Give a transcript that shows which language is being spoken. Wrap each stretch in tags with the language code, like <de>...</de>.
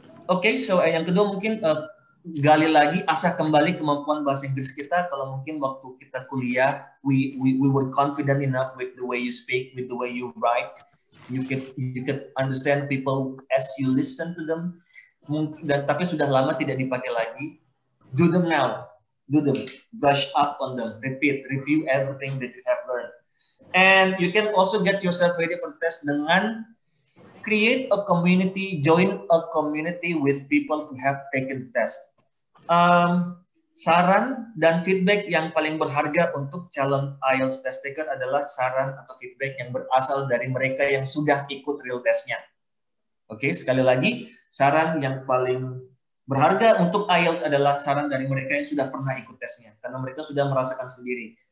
<id>Oke, so yang kedua mungkin gali lagi, asah kembali kemampuan bahasa Inggris kita. Kalau mungkin waktu kita kuliah,</id> <en>we were confident enough with the way you speak, with the way you write. You could understand people as you listen to them.</en> <id>Dan tapi sudah lama tidak dipakai lagi.</id> <en>Do them now. Do them. Brush up on them. Repeat. Review everything that you have learned. And you can also get yourself ready for test</en> <id>dengan</id> <en>create a community, join a community with people who have taken the test.</en> <id>Saran dan feedback yang paling berharga untuk calon IELTS test taker adalah saran atau feedback yang berasal dari mereka yang sudah ikut real testnya. Oke, sekali lagi, saran yang paling berharga untuk IELTS adalah saran dari mereka yang sudah pernah ikut tesnya, karena mereka sudah merasakan sendiri.</id>